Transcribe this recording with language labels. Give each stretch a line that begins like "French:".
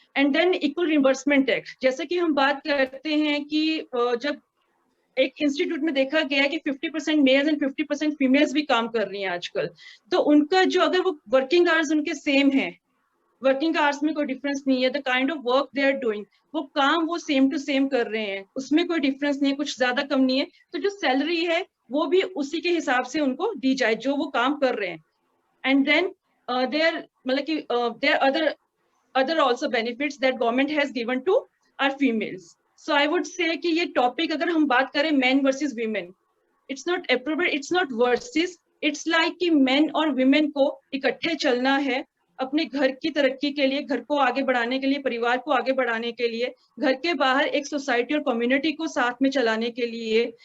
Hindi: And than equal reimbursement act, जैसे कि हम बात करते हैं कि जब एक इंस्टीट्यूट में देखा गया कि 50% मेल्स एंड 50% फीमेल्स भी काम कर रही हैं आजकल, तो उनका जो अगर वो वर्किंग आवर्स उनके सेम है, वर्किंग आवर्स में कोई डिफरेंस नहीं है,
English: the kind of work they are doing,
Hindi: वो काम वो सेम टू सेम कर रहे हैं, उसमें कोई डिफरेंस नहीं है, कुछ ज्यादा कम नहीं है, तो जो सैलरी है वो भी उसी के हिसाब से उनको दी जाए जो वो काम कर रहे हैं।
English: and then there
Hindi: मतलब कि
English: There other also benefits that government has given to our females. So I would say
Hindi: कि ये topic अगर हम बात करें
English: men versus women, it's not appropriate, it's not versus, it's like
Hindi: कि men और women को इकट्ठे चलना है अपने घर की तरक्की के लिए, घर को आगे बढ़ाने के लिए, परिवार को आगे बढ़ाने के लिए, घर के बाहर एक सोसाइटी और कम्युनिटी को साथ में चलाने के लिए,